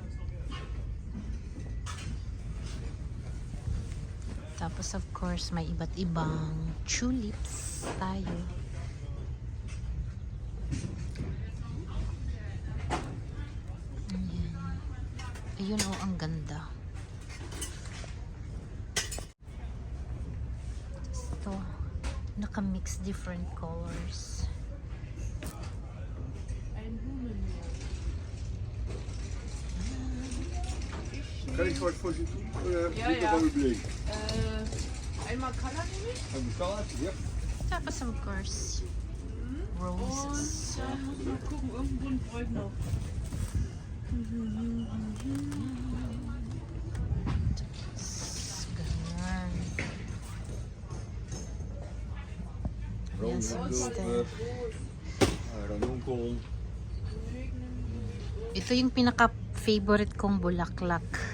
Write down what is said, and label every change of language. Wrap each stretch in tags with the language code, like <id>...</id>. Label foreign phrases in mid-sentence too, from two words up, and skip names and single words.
<tl>Tapos</tl> <en>of course,</en> <tl>may iba't ibang tulips tayo. Ayan. Ayun, oh, ang ganda. Ito,</tl> <en>naka-mix different colors.</en> <nl>Kan ik wat voor je doen? Ja, Niet ja. van uw bleek.</nl> <de>Einmal Color nehme ich.</de> <nl>Heb je salad? Ja.</nl> <tl>Tapos</tl> <en>of course,</en> <tl>roses.</tl> <de>Und dann muss ich mal gucken, irgendein Bund brauche ich noch.</de> <tl>Ganun. Yan si Mister.</tl> <de>Ranunkel.</de> <tl>Ito yung pinaka-favorite kong bulaklak.</tl>